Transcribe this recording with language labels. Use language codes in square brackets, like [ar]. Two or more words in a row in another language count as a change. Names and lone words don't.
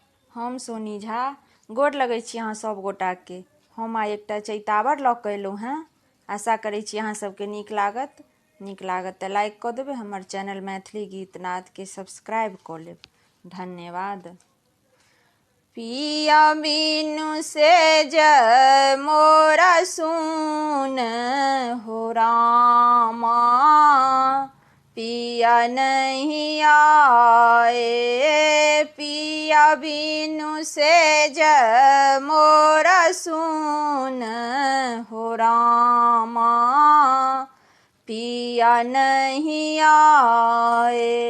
[mai] हम सोनी झा गोर लगै छी अहाँ सब गोटाके। हम आइ एकटा चैतावर लऽ कऽ एलहुँ हेँ। आशा करै छी अहाँ सबके नीक लागत तऽ लाइक कऽ देबै। हमर चैनल मैथिली गीत नादके सब्सक्राइब कऽ लेब। धन्यवाद। पिया बिनु से जय मोरा सुन हो रामा, पिया नहीं आए। पिया बिनु से जय मोरा सुन हो रामा, पिया नहीं आए।